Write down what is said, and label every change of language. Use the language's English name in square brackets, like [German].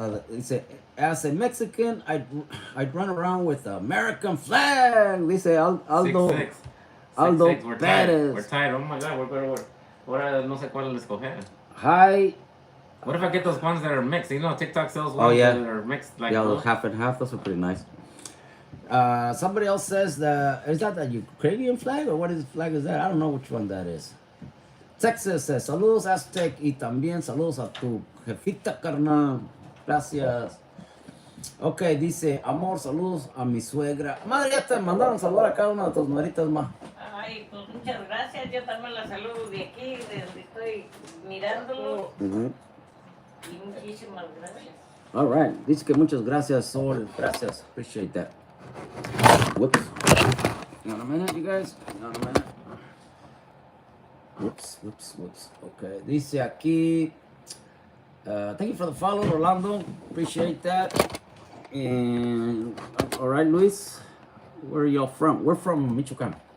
[Spanish] Dice, [English] as a Mexican, I'd run around with the American flag. [Spanish] Dice Aldo. [English] 6'6". Aldo 6'6". We're Perez. We're tied. Oh my God, we're [Spanish] no sé cuál escoger. [English] Hi. What if I get those ones that are mixed? You know, TikTok sells Oh, ones yeah. that are mixed. Like Yeah, half and half. Those are pretty nice. Somebody else says, is that the Ukrainian flag or what flag is that? I don't know which one that is. [Spanish] Texas [English] says, [Spanish] saludos Aztec y también saludos a tu jefita carnal. Gracias. Ok, dice, amor, saludos a mi suegra. Madre, ya te mandaron saludar a cada una de tus madritas más. Ay, pues muchas gracias. Yo también la saludo de aquí, de donde estoy mirándolo. Y muchísimas gracias. [English] All right. [Spanish] Dice que muchas gracias, Sol. Gracias. [English] Appreciate that. Whoops. Hang on a minute, you guys. Hang on a minute. Whoops. Okay. [Spanish] Dice aquí, [English] thank you for the follow, Orlando. Appreciate that. And, all right, Luis, where are y'all from? We're from Michoacan.